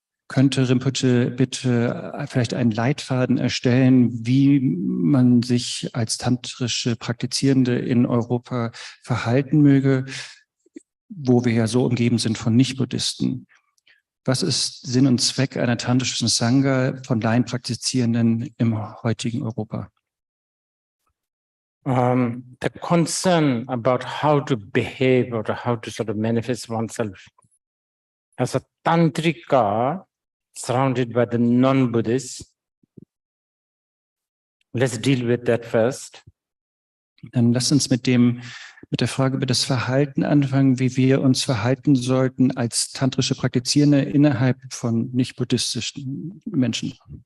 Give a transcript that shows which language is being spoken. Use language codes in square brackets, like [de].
[de] Könnte Rinpoche bitte vielleicht einen Leitfaden erstellen, wie man sich als tantrische Praktizierende in Europa verhalten möge, wo wir ja so umgeben sind von Nicht-Buddhisten? Was ist Sinn und Zweck einer tantrischen Sangha von Laienpraktizierenden im heutigen Europa? [en] The concern about how to behave or how to sort of manifest oneself as a tantrika surrounded by the non-Buddhists. Let's deal with that first. [de] Dann lasst uns mit der Frage über das Verhalten anfangen, wie wir uns verhalten sollten als tantrische Praktizierende innerhalb von nicht-buddhistischen Menschen.